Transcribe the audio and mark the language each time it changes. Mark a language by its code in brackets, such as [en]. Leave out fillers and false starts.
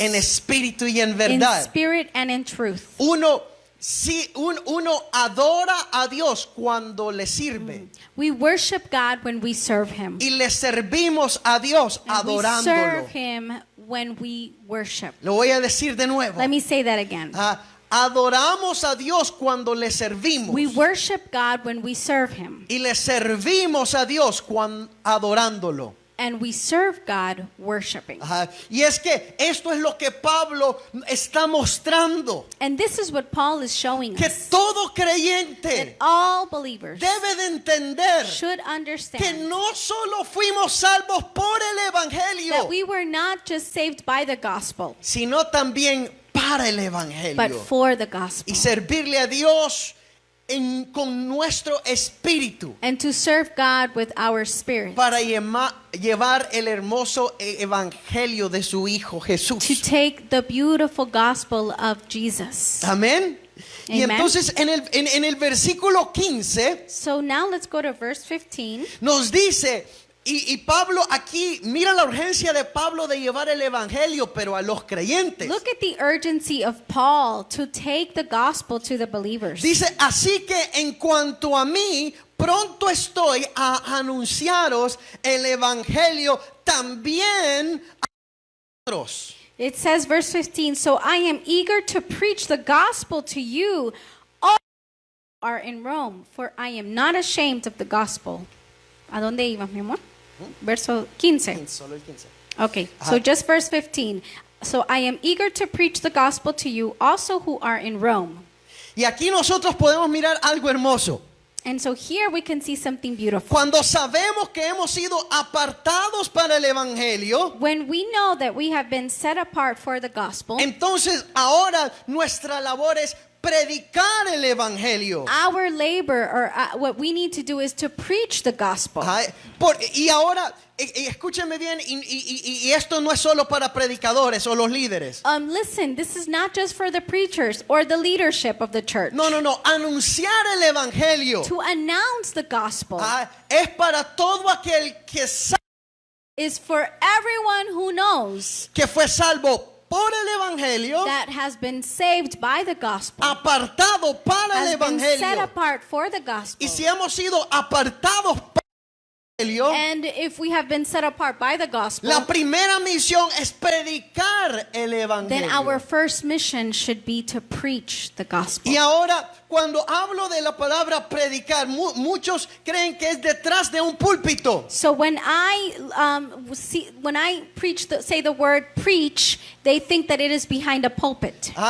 [es] en espíritu y en [en] in [es] verdad. [en] spirit and in truth. [es] Uno adora a Dios cuando le sirve [en] We worship God when we serve him. [es] y le servimos a Dios [en] And we [es] adorándolo. [en] serve him when we worship. [es] Lo voy a decir de nuevo. [en] Let me say that again. [es] Adoramos a Dios cuando le servimos [en] We worship God when we serve him. [es] y le servimos a Dios adorándolo. [en] And we serve God worshiping. [es] Y es que esto es lo que Pablo está mostrando, [en] And this is what Paul is showing [es] que [en] us. [es] todo [en] That [es] creyente [en] all believers [es] debe de entender [en] should [es] que [en] understand [es] no solo fuimos salvos por el evangelio, [en] that we were not just saved by the gospel, [es] sino también para el [en] but [es] evangelio [en] for the gospel. [es] y servirle a Dios con nuestro espíritu [en] And to serve God with our spirit. [es] para llevar el hermoso evangelio de su Hijo [en] To [es] Jesús. [en] take the beautiful gospel of Jesus. [es] Amén. Y [en] Amen. [es] entonces en el versículo 15 [en] So now let's go to verse 15. [es] nos dice, y Pablo aquí, mira la urgencia de Pablo de llevar el evangelio, pero a los creyentes. [en] Look at the urgency of Paul to take the gospel to the believers. [es] Dice, así que en cuanto a mí, pronto estoy a anunciaros el evangelio también a otros. [en] It says, verse 15, so I am eager to preach the gospel to you all who are in Rome, for I am not ashamed of the gospel. [es] ¿A dónde ibas, mi amor? Verso 15. Solo el 15. [en] Okay, so just verse 15. So I am eager to preach the gospel to you also who are in Rome. [es] Y aquí nosotros podemos mirar algo hermoso. [en] And so here we can see something beautiful. [es] Cuando sabemos que hemos sido apartados para el evangelio, [en] When we know that we have been set apart for the gospel, [es] entonces ahora nuestra labor es predicar el evangelio. [en] our labor or what we need to do is to preach the gospel. [es] Y ahora, escúcheme bien, y esto no es solo para predicadores o los líderes. [en] Listen, this is not just for the preachers or the leadership of the church. [es] No, anunciar el evangelio [en] To announce the gospel [es] es para todo aquel que sabe [en] is for everyone who knows [es] que fue salvo por el evangelio, [en] that has been saved by the gospel, [es] apartado para el [en] has been set [es] evangelio. [en] apart for the gospel. [es] Y si hemos sido apartados para el evangelio, [en] And if we have been set apart by the gospel, [es] la primera misión es predicar el [en] then our [es] evangelio. [en] first mission should be to preach the gospel. [es] Y ahora, cuando hablo de la palabra predicar, muchos creen que es detrás de un púlpito. [en] So when I say the word preach, they think that it is behind a pulpit.